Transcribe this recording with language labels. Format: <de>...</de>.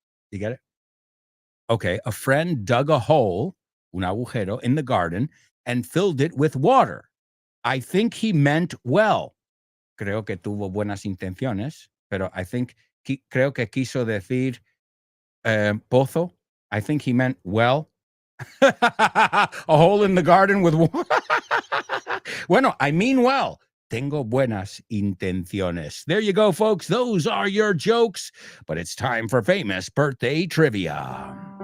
<en>You get it? Okay, a friend dug a hole,</en> <es>un agujero,</es> <en>in the garden and filled it with water. I think he meant well.</en> <es>Creo que tuvo buenas intenciones, pero creo que quiso decir pozo.</es> <en>I think he meant well. A hole in the garden with water. Bueno, I mean well.</en> <es>Tengo buenas intenciones.</es> <en>There you go, folks. Those are your jokes, but it's time for famous birthday trivia.</en>